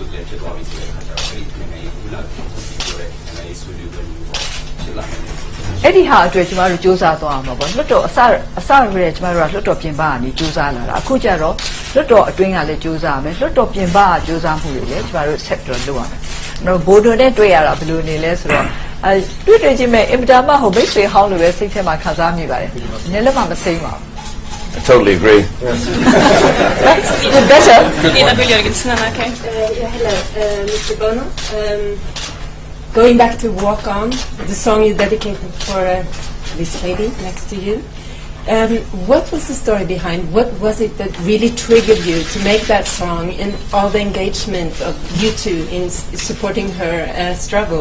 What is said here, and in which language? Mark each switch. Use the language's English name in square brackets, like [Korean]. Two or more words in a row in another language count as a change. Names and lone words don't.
[Burmese] အဲ့ဒီဟာအတွက်ကျမတို့စူးစမ်းသွားအောင်ပါပေါ့လွတ်တော်အစရဲကျမတို့ကလွတ်တော်ပြင်ပကနေစူးစမ်းလာတာအခုကျတော့လွတ်တော်အတွင်းကလည်းစူးစမ်းမယ်လွတ်တော်ပြင်ပကစူးစမ်းမှုတွေလည်းကျမတို့ဆက်ပြီးတော့လုပ်ရမယ်တော့ဘိုးတို့နဲ့တွေ့ရတာဘယ်လိုနေလဲဆိုတော့တွေ့ချင်းမဲ့အင်မတန်မှဟိုမိတ်ဆွေဟောင်းလိုပဲစိတ်ထဲမှာခံစားမိပါတယ်နည်းလည်းမှမစိမ့်ပါဘူး [English] I totally agree. That's better. Ina Björgensen, okay. Hello, Mr. Bono. Going back to Walk On, the song you dedicated for this lady next to you. What was the story behind? What was it that really triggered you to make that song and all the engagement of you two in supporting her struggle?